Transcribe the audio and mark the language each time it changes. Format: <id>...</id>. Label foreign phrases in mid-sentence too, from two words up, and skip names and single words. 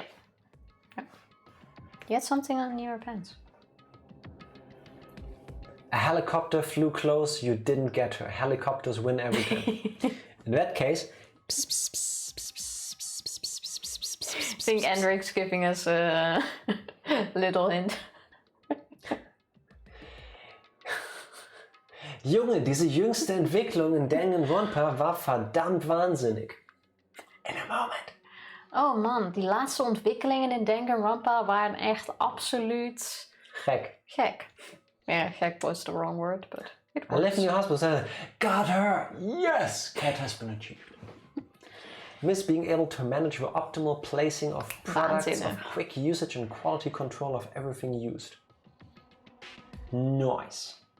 <en>You had something on your pants. A helicopter flew close, you didn't get her. Helicopters win every time. In that case... I think Enric's giving us a little hint.</en> <de>Junge, diese jüngste Entwicklung in Danganronpa war verdammt wahnsinnig.</de> <en>In a moment. Oh man,</en> <nl>die laatste ontwikkelingen in Danganronpa waren echt absoluut... Gek.</nl> <en>Yeah, gek was the wrong word, but it I works. left in your hospital saying, got her! Yes! Cat has been achieved. Miss being able to manage the optimal placing of products, of quick usage and quality control of everything used. Nice.</en>